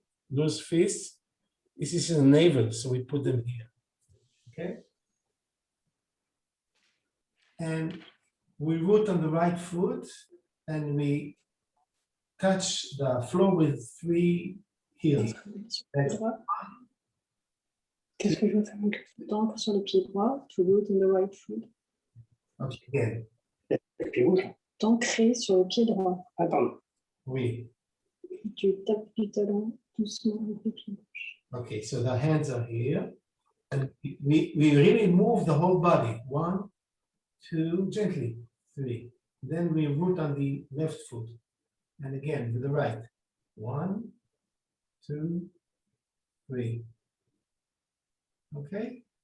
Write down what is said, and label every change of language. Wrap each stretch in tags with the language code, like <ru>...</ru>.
<en>This is in the navel, so we put them here, okay? And we root on the right foot, and we touch the floor with 3 heels.</en> <fr>Qu'est-ce que je veux faire? T'ancres sur le pied droit,</fr> <en>to root in the right foot. Okay, again.</en> <fr>T'ancrer sur le pied droit. Attends. Oui. Tu tapes du talon doucement avec le pied gauche.</fr> <en>Okay, so the hands are here. And we really move the whole body. 1, 2, gently, 3. Then we root on the left foot. And again, with the right. 1, 2, 3. Okay?</en>